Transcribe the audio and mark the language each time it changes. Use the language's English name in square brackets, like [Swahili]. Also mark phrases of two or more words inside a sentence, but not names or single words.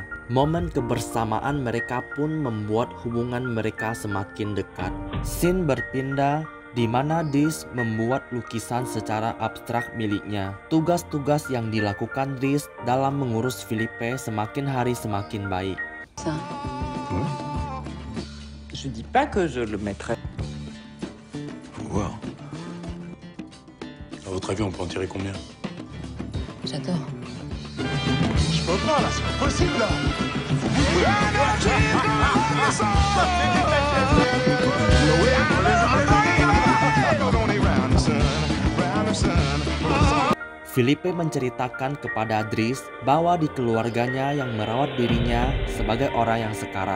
[Indonesian] Momen kebersamaan mereka pun membuat hubungan mereka semakin dekat. Scene berpindah di mana Dries membuat lukisan secara abstrak miliknya. Tugas-tugas yang dilakukan Dries dalam mengurus Filipe semakin hari semakin baik. [French] Je dis pas que je le mettrai. Faut voir. À votre avis, on peut en tirer combien? J'adore. Je peux pas, là, c'est pas possible, là. [Indonesian] Filipe menceritakan kepada Dries bahwa di keluarganya yang merawat dirinya sebagai orang yang sekarat.